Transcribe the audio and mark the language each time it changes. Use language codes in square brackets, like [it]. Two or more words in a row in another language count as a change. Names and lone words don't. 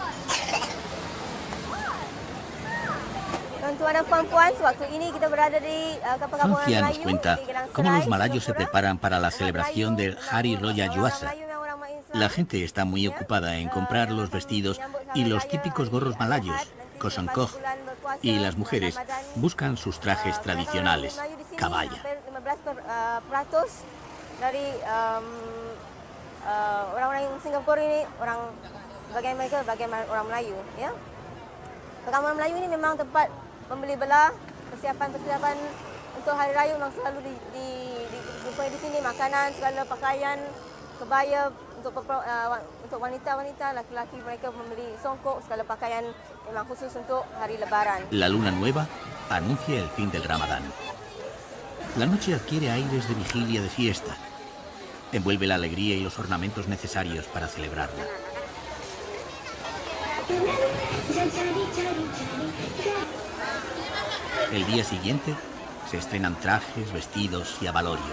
[es] Francia nos cuenta cómo los malayos se preparan para la celebración del Hari Raya Yuasa. La gente está muy ocupada en comprar los vestidos y los típicos gorros malayos, kosongkok, y las mujeres buscan sus trajes tradicionales, kabaya. [ms] Orang-orang Singapura ini bagian mereka bagian orang Melayu, ya. Orang Melayu ini memang tempat membeli belah, persiapan untuk hari raya memang selalu dijumpai di sini, makanan, segala pakaian, kebaya untuk wanita-wanita, laki-laki mereka membeli songkok, segala pakaian memang khusus untuk hari Lebaran. [es] La luna nueva anuncia el fin del Ramadán. La noche adquiere aires de vigilia de fiesta. Envuelve la alegría y los ornamentos necesarios para celebrarla. El día siguiente se estrenan trajes, vestidos y abalorios.